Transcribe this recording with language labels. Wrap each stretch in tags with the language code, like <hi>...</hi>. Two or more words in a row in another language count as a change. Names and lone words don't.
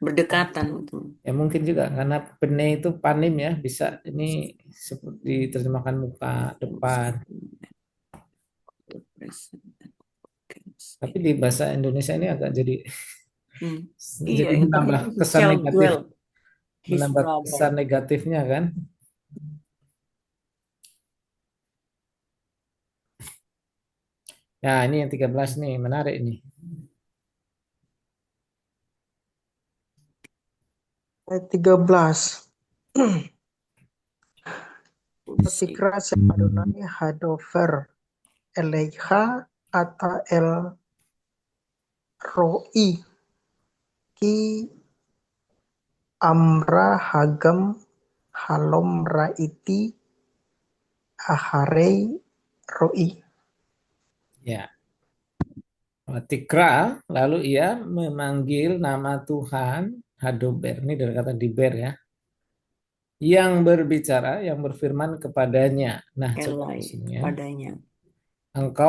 <id>Berdekatan betul. Ya mungkin juga karena bene itu panim ya, bisa ini seperti diterjemahkan muka depan. Tapi di bahasa Indonesia ini agak jadi Iya, jadi itu menambah he kesan</id> <en>shall</en> <id>negatif,</id> <en>dwell, his</en> <id>menambah</id> <en>brother.</en> <id>kesan negatifnya kan. Nah, ini yang 13 nih, menarik nih. Ayat 13.</id> <he>ותקרא אדני הדבר אליה אתה אל ראי כי אמרה הגם הלם ראיתי אחרי ראי.</he> <id>Ya. Tikra, lalu ia memanggil nama Tuhan, Hadober, ini dari kata diber ya, yang berbicara, yang berfirman kepadanya. Nah, coba di Elai sini ya. padanya. Engkau</id>